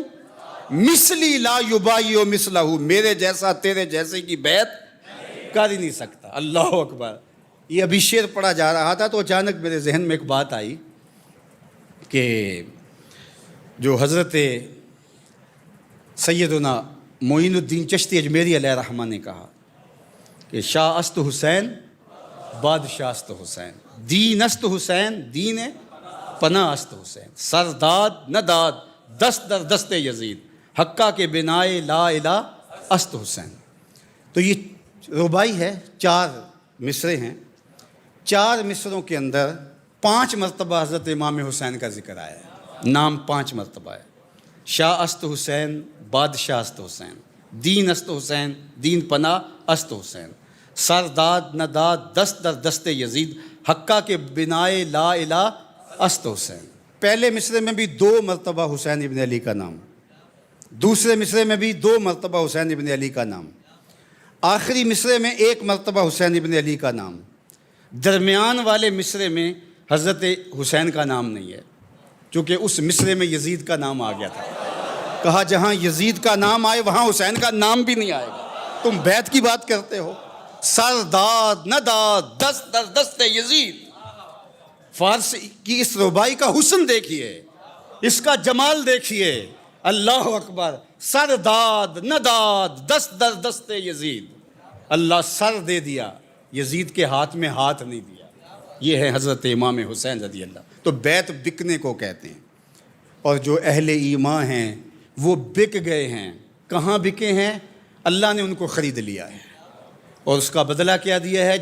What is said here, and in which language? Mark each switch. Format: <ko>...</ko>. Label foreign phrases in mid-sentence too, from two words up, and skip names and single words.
<ar>مثلی لا یبایع مثلہ،</ar> <ur>میرے جیسا تیرے جیسے کی بیعت کر ہی نہیں سکتا۔</ur> <ar>اللہ اکبر۔</ar> <ur>یہ ابھی شعر پڑھا جا رہا تھا تو اچانک میرے ذہن میں ایک بات آئی کہ جو حضرت سیدنا معین الدین چشتی اجمیری</ur> <ar>علیہ رحمہ</ar> <ur>نے کہا کہ</ur> <fa>شاہ است حسین بادشاہ است حسین،</fa> <ur>دین است حسین دین پناہ است حسین، سر داد نہ داد دست در دست یزید، حقہ کے بنائے لا الہ است حسین۔ تو یہ ربائی ہے، 4 مصرے ہیں، 4 مصروں کے اندر 5 مرتبہ حضرت امام حسین کا ذکر آیا ہے، نام 5 مرتبہ ہے۔</ur> <fa>شاہ است حسین بادشاہ است حسین، دین است حسین دین پناہ است حسین، سر داد نہ داد دست در دست یزید، حقہ کے بنائے لا الہ است حسین۔</fa> <ur>پہلے مصرے میں بھی 2 مرتبہ حسین ابن علی کا نام، دوسرے مصرے میں بھی 2 مرتبہ حسین ابن علی کا نام، آخری مصرے میں 1 مرتبہ حسین ابن علی کا نام، درمیان والے مصرے میں حضرت حسین کا نام نہیں ہے چونکہ اس مصرے میں یزید کا نام آ گیا تھا۔ کہا جہاں یزید کا نام آئے وہاں حسین کا نام بھی نہیں آئے گا، تم بیعت کی بات کرتے ہو۔</ur> <fa>سر داد نہ داد دست در دست یزید،</fa> <ur>فارس کی اس ربائی کا حسن دیکھیے، اس کا جمال دیکھیے۔</ur> <ar>اللہ اکبر،</ar> <fa>سر داد نہ داد دست در دست یزید،</fa> <ur>اللہ سر دے دیا، یزید کے ہاتھ میں ہاتھ نہیں دیا۔ یہ ہے حضرت امام حسین</ur> <ar>رضی اللہ۔</ar> <ur>تو بیعت بکنے کو کہتے ہیں، اور جو اہل ایمان ہیں وہ بک گئے ہیں۔ کہاں بکے ہیں؟ اللہ نے ان کو خرید لیا ہے اور اس کا بدلہ کیا دیا ہے؟</ur>